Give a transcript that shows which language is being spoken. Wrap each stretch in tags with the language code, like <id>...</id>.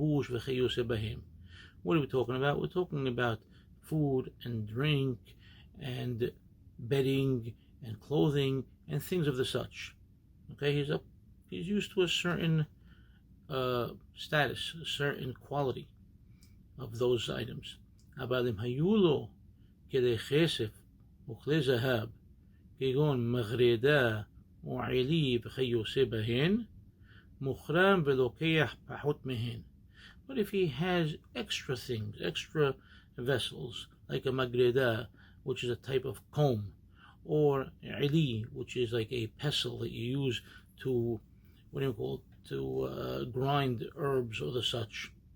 <en>What are we talking about? We're talking about food and drink and bedding and clothing and things of the such. Okay, he's used to a certain status, a certain quality of those items.</en> <he>אבל אם היו לו כדי כסף וכלי זהב, כגון מגרדה או עלי וכיוצא בהן, מוחרם ולוקח פחות מהן.</he> <en>But if he has extra things, extra vessels, like a magreda, which is a type of comb, or ali, which is like a pestle that you use to, to grind herbs or the such.</en>